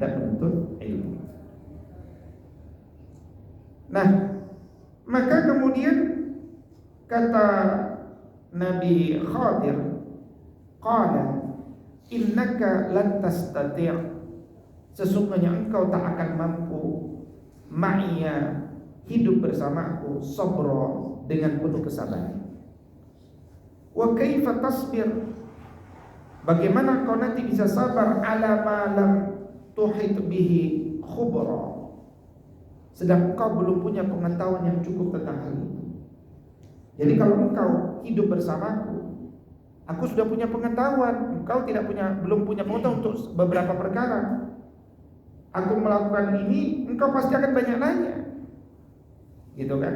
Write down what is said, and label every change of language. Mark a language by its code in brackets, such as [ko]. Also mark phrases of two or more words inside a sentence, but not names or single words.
[id] terhadap menuntut ilmu. Nah, maka kemudian kata Nabi Khadir, [ar] قال إنك لن تستطيع', [id] sesungguhnya engkau tak akan mampu ma'iya, hidup bersamaku, sabra, dengan penuh kesabaran. [ar] وكيف تصبر, [id] bagaimana kau nanti bisa sabar [ar] على ما لم تحط به خبرا, [id] sedang engkau belum punya pengetahuan yang cukup tentang hal itu. Jadi kalau engkau hidup bersamaku, aku sudah punya pengetahuan, engkau belum punya pengetahuan untuk beberapa perkara. Aku melakukan ini, engkau pasti akan banyak nanya, gitu kan?